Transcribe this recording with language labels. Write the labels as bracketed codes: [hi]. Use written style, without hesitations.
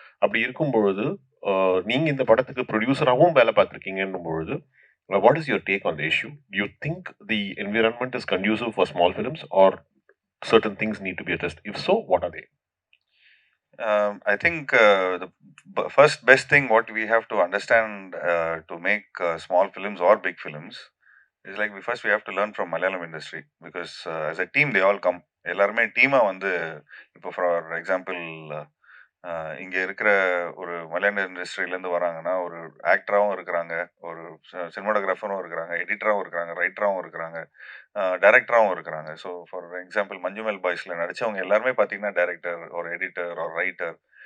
[ta] அப்படி இருக்கும் பொழுது நீங்க இந்த படத்துக்கு ப்ரொடியூசராகவும் வேலை பார்த்துருக்கீங்கன்னும் பொழுது [en] what is your take on the issue? Do you think the environment is conducive for small films or certain things need to be addressed? If so, what are they? I think the first best thing what we have to understand to make small films or big films is like we have to learn from Malayalam industry, because as a team they all come. [ta] எல்லாருமே டீமா வந்து இப்போ for example இங்கே இருக்கிற ஒரு மலையாள இண்டஸ்ட்ரியிலேருந்து வராங்கன்னா ஒரு ஆக்டராகவும் இருக்கிறாங்க, ஒரு சினிமாட்டோகிராஃபரும் இருக்கிறாங்க, எடிட்டராகவும் இருக்கிறாங்க, ரைட்டராகவும் இருக்கிறாங்க, டைரக்டராகவும் இருக்கிறாங்க. ஸோ ஃபார் எக்ஸாம்பிள் மஞ்சுமெல் பாய்ஸில் நடித்தவங்க எல்லாருமே பார்த்தீங்கன்னா டைரக்டர் ஒரு எடிட்டர் ஒரு ரைட்டர்.